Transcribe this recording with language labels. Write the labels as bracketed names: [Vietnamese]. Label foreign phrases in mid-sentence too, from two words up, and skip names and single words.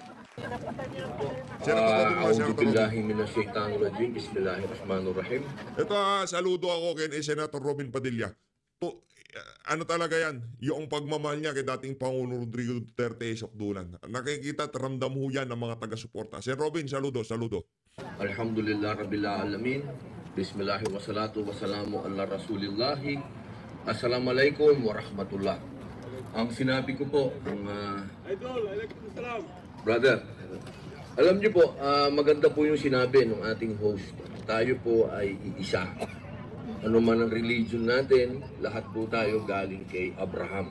[Arabic] بسم الله الرحمن الرحيم. [Filipino] Ito, saludo ako kay Senator Robin Padilla. Ano talaga yan? Yung pagmamahal niya kay dating Pangulo Rodrigo Duterte Isokdulan. Nakikita at ramdam ho yan ng mga taga-suporta. Sen Robin, saludo. [Arabic] الحمد لله رب العالمين. بسم الله الرحمن الرحيم. والصلاة والسلام على رسول الله. السلام عليكم ورحمة الله. [Filipino] Ang sinabi ko po, brother, alam niyo po, maganda po yung sinabi ng ating host. Tayo po ay iisa. Ano man ang religion natin, lahat po tayo galing kay Abraham.